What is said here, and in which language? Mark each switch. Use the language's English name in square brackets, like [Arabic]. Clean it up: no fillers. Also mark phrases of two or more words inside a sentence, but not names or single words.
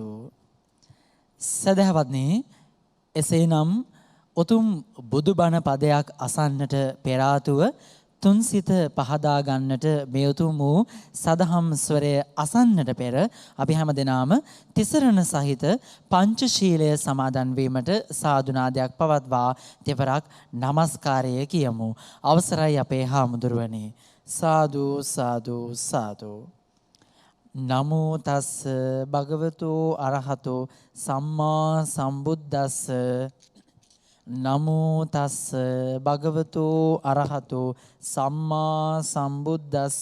[Sinhala] සදහවත්නි, එසේනම් උතුම් බුදුබණ පදයක් අසන්නට පෙර ආතුව තුන්සිත පහදා ගන්නට මේ උතුම් වූ සදහම් ස්වරය අසන්නට පෙර අපි හැම දෙනාම තිසරණ සහිත පංචශීලය සමාදන් වීමට සාදුනාදයක් පවත්වා දෙවරක් নমස්කාරය කියමු. අවසරයි අපේ හාමුදුරුවනේ. සාදු සාදු සාදු. [Pali] නමෝ තස් භගවතු අරහතෝ සම්මා සම්බුද්දස්ස. නමෝ තස් භගවතු අරහතෝ සම්මා සම්බුද්දස්ස.